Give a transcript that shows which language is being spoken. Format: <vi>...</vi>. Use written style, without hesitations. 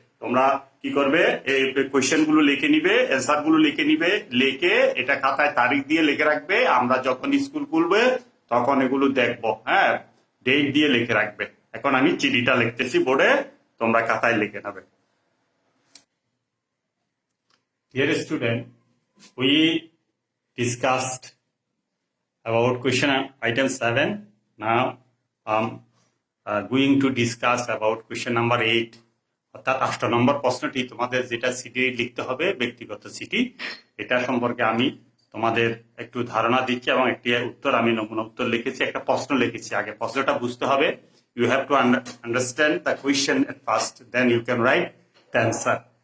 <bn>তোমরা কি করবে? এই কোয়েশ্চেন গুলো লিখে নিবে, অ্যান্সার গুলো লিখে নিবে, লিখে এটা খাতায় তারিখ দিয়ে লিখে রাখবে। আমরা যখন স্কুল খুলবে তখন এগুলো দেখবো। হ্যাঁ, ডেট দিয়ে লিখে রাখবে। এখন আমি চিঠিটা লিখতেছি বোর্ডে, তোমরা খাতায় লিখে নেবে।</bn> <en>Dear student, we discussed about question item 7. Now I'm going to discuss about question number 8.</en> <bn>অর্থাৎ 8 নম্বর প্রশ্নটি তোমাদের যেটা সিটি লিখতে হবে, ব্যক্তিগত সিটি, এটা সম্পর্কে আমি তোমাদের একটু ধারণা দিচ্ছি এবং একটি উত্তর আমি নমুনা উত্তর লিখেছি, একটা প্রশ্ন লিখেছি। আগে প্রশ্নটা বুঝতে হবে।</bn> <en>You have to understand the question at first, then you can write the answer.</en>